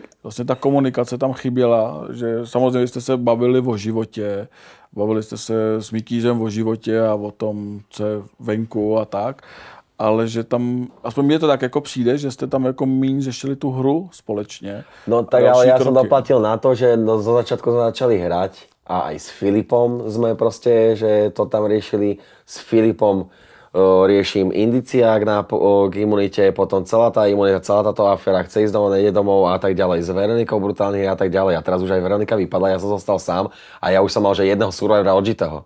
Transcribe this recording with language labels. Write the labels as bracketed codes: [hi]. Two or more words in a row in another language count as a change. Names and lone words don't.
[cs] vlastně ta komunikace tam chyběla, že samozřejmě jste se bavili o životě, bavili jste se s Mikýřem o životě a o tom, co je venku a tak, ale že tam, aspoň mně to tak jako přijde, že jste tam jako míň řešili tu hru společně. [sk] No tak ale ja som doplatil na to, že zo začiatku sme začali hrať a aj s Filipom sme proste, že to tam riešili. S Filipom riešim indiciák k imunite, potom celá tá imunita, celá táto aféra, chce ísť domov, nejde domov a tak ďalej. S Veronikou brutálne a tak ďalej. A teraz už aj Veronika vypadla, ja som zostal sám a ja už som mal, že jedného survivora odžitého.